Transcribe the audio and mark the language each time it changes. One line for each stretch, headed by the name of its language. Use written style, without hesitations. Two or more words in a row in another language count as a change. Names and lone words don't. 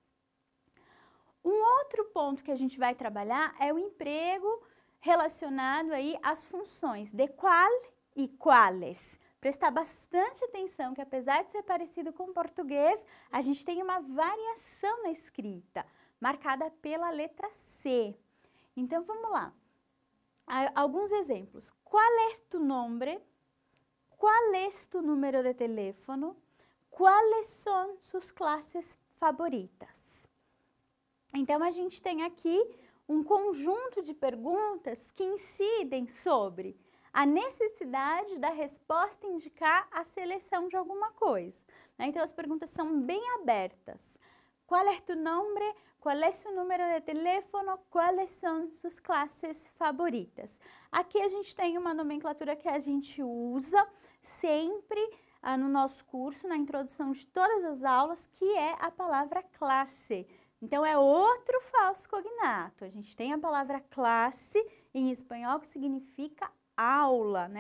Portuguese: Um outro ponto que a gente vai trabalhar é o emprego relacionado aí às funções de qual e quales. Prestar bastante atenção que apesar de ser parecido com o português, a gente tem uma variação na escrita, marcada pela letra C. Então vamos lá. Alguns exemplos.
Spanish: ¿Cuál es tu nombre? ¿Cuál es tu número de teléfono? ¿Cuáles son sus clases favoritas?
Portuguese: Então, a gente tem aqui um conjunto de perguntas que incidem sobre a necessidade da resposta indicar a seleção de alguma coisa, né? Então, as perguntas são bem abertas.
Spanish: ¿Cuál es tu nombre? ¿Cuál es su número de teléfono? ¿Cuáles son sus clases favoritas?
Portuguese: Aqui a gente tem uma nomenclatura que a gente usa sempre no nosso curso, na introdução de todas as aulas, que é a palavra classe. Então, é outro falso cognato. A gente tem a palavra classe em espanhol, que significa aula, né?